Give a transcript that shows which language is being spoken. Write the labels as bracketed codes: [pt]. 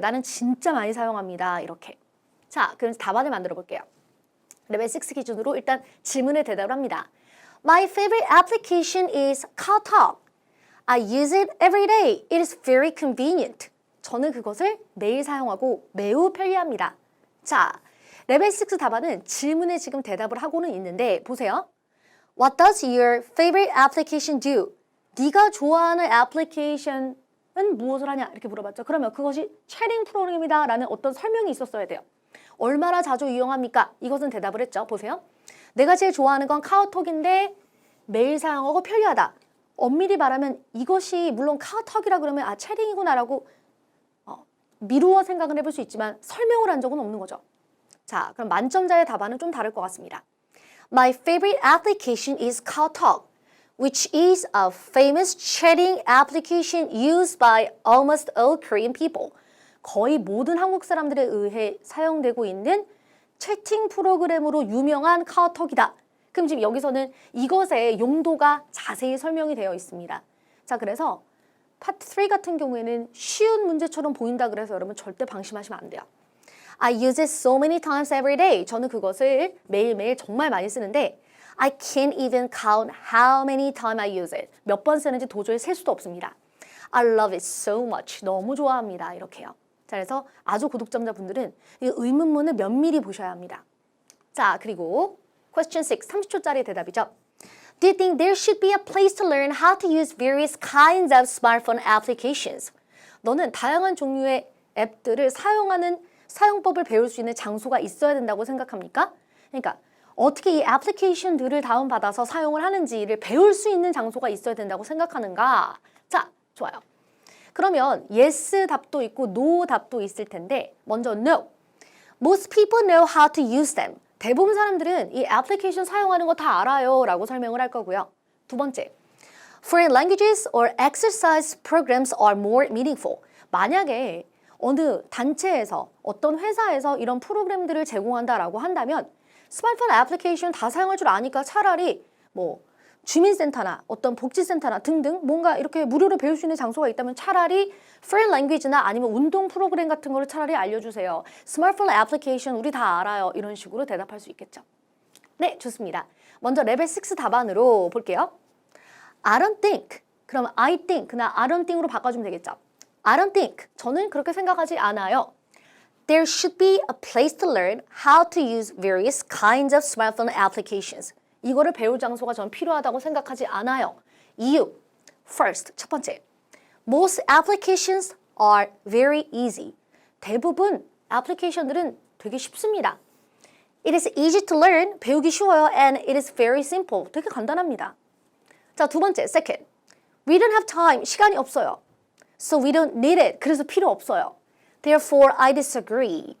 [ko] 나는 진짜 많이 사용합니다. 이렇게. 자, 그럼 답안을 만들어 볼게요. 레벨 6 기준으로 일단 질문에 대답을 합니다. [en] My favorite application is KaoTalk. I use it every day. It is very convenient. [ko] 저는 그것을 매일 사용하고 매우 편리합니다. 자, 레벨 6 답안은 질문에 지금 대답을 하고는 있는데 보세요. [en] What does your favorite application do? [ko] 네가 좋아하는 애플리케이션은 무엇을 하냐? 이렇게 물어봤죠. 그러면 그것이 채팅 프로그램이다 라는 어떤 설명이 있었어야 돼요. 얼마나 자주 이용합니까? 이것은 대답을 했죠. 보세요. 내가 제일 좋아하는 건 카오톡인데 매일 사용하고 편리하다. 엄밀히 말하면 이것이 물론 카오톡이라 그러면 채팅이구나 라고 미루어 생각을 해볼 수 있지만 설명을 한 적은 없는 거죠. 자, 그럼 만점자의 답안은 좀 다를 것 같습니다. [en] My favorite application is KaoTalk, which is a famous chatting application used by almost all Korean people. [ko] 거의 모든 한국 사람들에 의해 사용되고 있는 채팅 프로그램으로 유명한 카오톡이다. 그럼 지금 여기서는 이것의 용도가 자세히 설명이 되어 있습니다. 자, 그래서 파트 3 같은 경우에는 쉬운 문제처럼 보인다 그래서 여러분 절대 방심하시면 안 돼요. [en] I use it so many times every day. [ko] 저는 그것을 매일매일 정말 많이 쓰는데 [en] I can't even count how many times I use it. [ko] 몇 번 쓰는지 도저히 셀 수도 없습니다. [en] I love it so much. [ko] 너무 좋아합니다. 이렇게요. 자, 그래서 아주 고득점자분들은 이 의문문을 면밀히 보셔야 합니다. 자, 그리고 question 6, 30초짜리 대답이죠. [en] Do you think there should be a place to learn how to use various kinds of smartphone applications? [ko] 너는 다양한 종류의 앱들을 사용하는 사용법을 배울 수 있는 장소가 있어야 된다고 생각합니까? 그러니까 어떻게 이 애플리케이션들을 다운받아서 사용을 하는지를 배울 수 있는 장소가 있어야 된다고 생각하는가? 자, 좋아요. 그러면 yes 답도 있고 no 답도 있을 텐데 먼저 no. [en] Most people know how to use them. [ko] 대부분 사람들은 이 애플리케이션 사용하는 거 다 알아요 라고 설명을 할 거고요. 두 번째, [en] foreign languages or exercise programs are more meaningful. [ko] 만약에 어느 단체에서 어떤 회사에서 이런 프로그램들을 제공한다라고 한다면 스마트폰 애플리케이션 다 사용할 줄 아니까 차라리 뭐 주민센터나 어떤 복지센터나 등등 뭔가 이렇게 무료로 배울 수 있는 장소가 있다면 차라리 [en] foreign language [ko] 나 아니면 운동 프로그램 같은 거를 차라리 알려주세요. 스마트폰 애플리케이션 우리 다 알아요. 이런 식으로 대답할 수 있겠죠. 네, 좋습니다. 먼저 레벨 6 답안으로 볼게요. [en] I don't think. [ko] 그럼 I think나 I don't think으로 바꿔주면 되겠죠. [en] I don't think. [ko] 저는 그렇게 생각하지 않아요. [en] There should be a place to learn how to use various kinds of smartphone applications. [ko] 이거를 배울 장소가 전 필요하다고 생각하지 않아요. 이유. First, 첫 번째. [en] Most applications are very easy. [ko] 대부분 애플리케이션들은 되게 쉽습니다. [en] It is easy to learn. [ko] 배우기 쉬워요. [en] And it is very simple. [ko] 되게 간단합니다. 자, 두 번째, second. [en] We don't have time. [ko] 시간이 없어요. [en] So we don't need it. [ko] 그래서 필요 없어요. [en] Therefore, I disagree.